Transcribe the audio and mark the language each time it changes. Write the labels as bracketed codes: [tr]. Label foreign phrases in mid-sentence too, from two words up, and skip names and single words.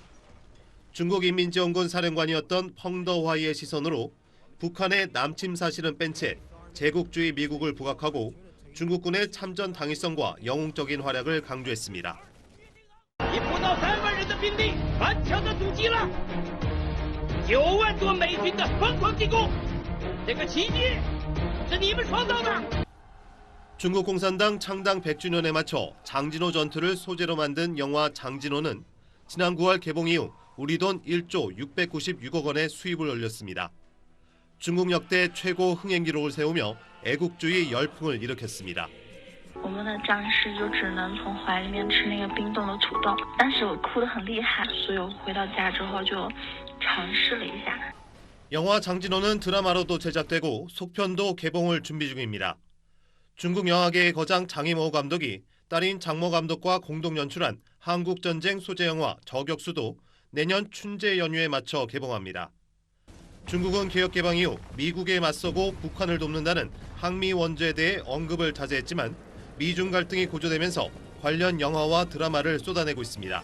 [ko] 중국인민지원군 사령관이었던 펑더화이의 시선으로 북한의 남침 사실은 뺀 채 제국주의 미국을 부각하고 중국군의 참전 당위성과 영웅적인 활약을 강조했습니다. [zh] 9 万多美军的疯狂进攻，这个奇迹是你们创造的。 [ko] 중국 공산당 창당 100주년에 맞춰 장진호 전투를 소재로 만든 영화 장진호는 지난 9월 개봉 이후 우리 돈 1조 696억 원의 수입을 올렸습니다. 중국 역대 최고 흥행 기록을 세우며 애국주의 열풍을 일으켰습니다. [zh] 我们的战士就只能从怀里面吃那个冰冻的土豆，当时我哭得很厉害，所以我回到家之后就尝试了一下。 [ko] 영화 장진호는 드라마로도 제작되고 속편도 개봉을 준비 중입니다. 중국 영화계의 거장 장이모 감독이 딸인 장모 감독과 공동 연출한 한국전쟁 소재 영화 저격수도 내년 춘제 연휴에 맞춰 개봉합니다. 중국은 개혁 개방 이후 미국에 맞서고 북한을 돕는다는 항미 원조에 대해 언급을 자제했지만 미중 갈등이 고조되면서 관련 영화와 드라마를 쏟아내고 있습니다.